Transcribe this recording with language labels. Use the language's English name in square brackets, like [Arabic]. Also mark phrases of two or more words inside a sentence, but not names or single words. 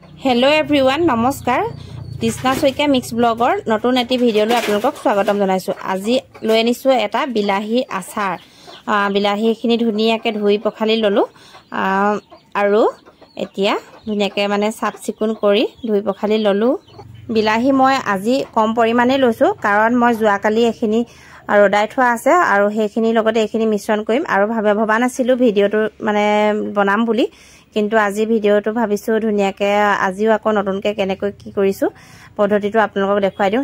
[English] Hello everyone [Assamese] নমস্কাৰ কৃষ্ণা শইকীয়া মিক্স ব্লগাৰ নতুন এটি ভিডিঅ লৈ আপোনালোকক স্বাগতম জনাইছো। আজি লৈ আনিছো এটা বিলাহী আচাৰ। বিলাহীখিনি ধুনিয়াকে ধুই পখালি ললো আৰু এতিয়া ধুনিয়াকে মানে সাফ চিকুন কৰি ধুই পখালি ললো। বিলাহী মই আজি কম পৰিমাণে লৈছো কাৰণ মই যোৱাকালি এখিনি ৰদাই থোৱা আছে আৰু হেখিনি লগতে এখিনি মিশ্ৰণ কৰিম আৰু ভবা নাছিলো ভিডিওটো মানে বনাম বুলি কিন্তু আজি ভিডিওটো ভাবিছো ধুনিয়াকে আজিও আকৌ নতুনকে কেনেকৈ কি কৰিছো পদ্ধতিটো আপোনালোকক দেখাই দিও।